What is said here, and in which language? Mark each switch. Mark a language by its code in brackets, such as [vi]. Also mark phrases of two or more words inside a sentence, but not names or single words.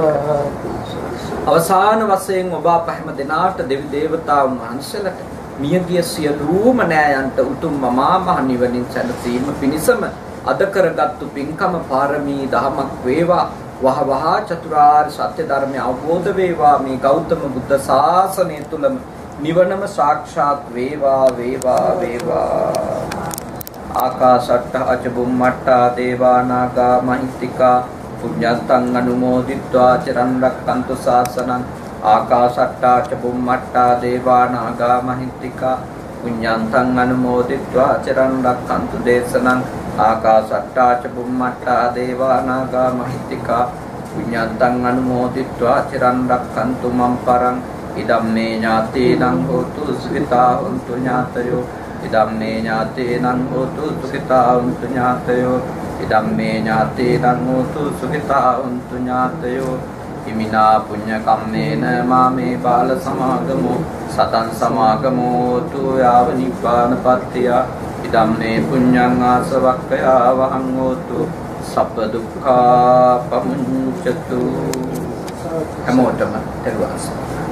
[si] අවසාන වශයෙන් ඔබ අප හැම දෙනාට දෙවි දේවතාවුන් වහන්සේලාට මියගිය සියලුම නෑයන්ට උතුම් මහා මහ නිවනින් සැනසීම පිණිසම අද කරගත්තු පින්කම පාරමී දහමක් වේවා. වහ වහ චතුරාර්ය සත්‍ය ධර්මය අවබෝධ වේවා. මේ ගෞතම බුද්ධ ශාසනය තුලම නිවනම සාක්ෂාත් වේවා වේවා වේවා. [pi] ආකාශට්ටා ච බුම්මට්ටා දේවා නාග මහිත්‍තිකා පුඤ්ඤන්තං අනුමෝදිත්වා චිරන් රැක්කන්තු ශාසනං. ආකාශට්ටා ච බුම්මට්ටා දේවා නාග මහිත්‍තිකා පුඤ්ඤන්තං අනුමෝදිත්වා චිරන් රැක්කන්තු දේශනං. ආකාශට්ටා ච බුම්මට්ටා දේවා නාග මහිත්‍තිකා පුඤ්ඤන්තං අනුමෝදිත්වා චිරන් රැක්කන්තු මම් පරං. ඉදම්මේ ඥාතේනං හෝතු සුඛිතා හොන්තු ඥාතයෝ. ඉදම්මේ ඥාතේනං හෝතු සුඛිතා හොන්තු ඥාතයෝ. ඉදම්මේ ඥාතේනං හෝතු සුඛිතා හොන්තු ඥාතයෝ. හිමිනා පුඤ්ඤ කම්මේන මාමේ බාල සමාගමෝ සතං සමාගමෝ තු යාව නිපානපත්තිය. ඉදම්මේ පුඤ්ඤං ආසවක්ඛයා වහං හෝතු සබ්බ දුක්ඛා පමුඤ්චතු. [si] හැමෝටම දරුවාස